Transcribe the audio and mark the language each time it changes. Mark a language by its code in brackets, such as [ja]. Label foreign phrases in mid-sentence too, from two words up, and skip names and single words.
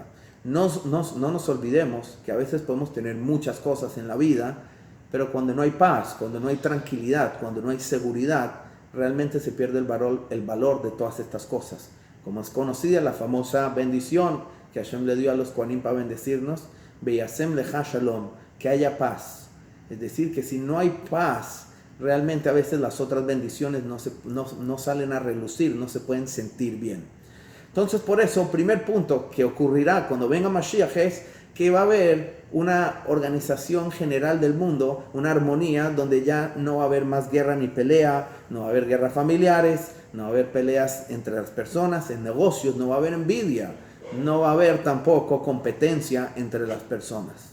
[es] No nos olvidemos que a veces podemos tener muchas cosas en la vida, pero cuando no hay paz, cuando no hay tranquilidad, cuando no hay seguridad, realmente se pierde el valor de todas estas cosas. Como es conocida la famosa bendición que Hashem le dio a los Kohanim para bendecirnos, [he] וישם לך שלום, [es] que haya paz. Es decir, que si no hay paz, realmente a veces las otras bendiciones no salen a relucir, no se pueden sentir bien. Entonces, por eso, primer punto que ocurrirá cuando venga Mashiach es que va a haber una organización general del mundo, una armonía donde ya no va a haber más guerra ni pelea, no va a haber guerras familiares, no va a haber peleas entre las personas, en negocios, no va a haber envidia, no va a haber tampoco competencia entre las personas.